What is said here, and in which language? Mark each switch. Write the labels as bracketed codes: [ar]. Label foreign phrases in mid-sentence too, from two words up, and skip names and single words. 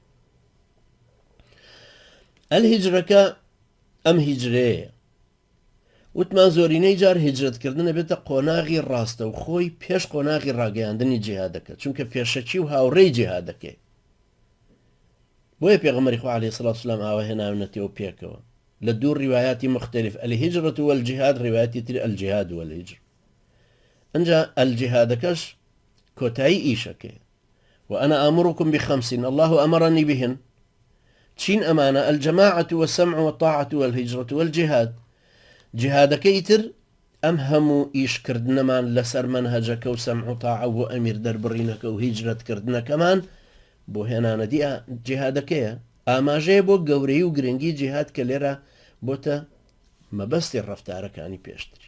[ckb] ئەلهیجرەکە ئەم هیجرەیە وتمان زۆرینەی جار هیجرەتکردن بێتە قۆناغی ڕاستە و خۆی پێش قۆناغی ڕاگەیاندنی جیهادەکە، چونکە پێشەچی و هاوڕێی جیهادەکەی. بۆیە پێغەمبەری خوا عەلەیهی سەڵات وسەلام ئاوا هێناونەتەوە پێکەوە لە دوو ڕیوایاتی مختلف، [ar] الهیجرة والجهاد، [ckb] ڕیوایەتی تری [ar] الجهاد والهجر. [ckb] ئەنجا الجهادەکەش کۆتایی ئیشەکەی. [ar] وأنا آمركم بخمس الله أمرني بهن. [ckb] چین ئەمانە [ar] الجماعة والسمع والطاعة والهجرة والجهاد. [ckb] جهادەکە ئیتر ئەم هەموو ئیشکردنەمان لەسەر منهەجەکە و سەمع و تاعە و ئەمیر دەربڕینەکە و هیجرەتکردنەکەمان بۆ هێنانەدی جهادەکەیە، ئاماژەیە بۆ گەورەی و گرنگی جهاد کە لێرە بۆتە مەبەستی ڕەفتارەکانی پێشتر.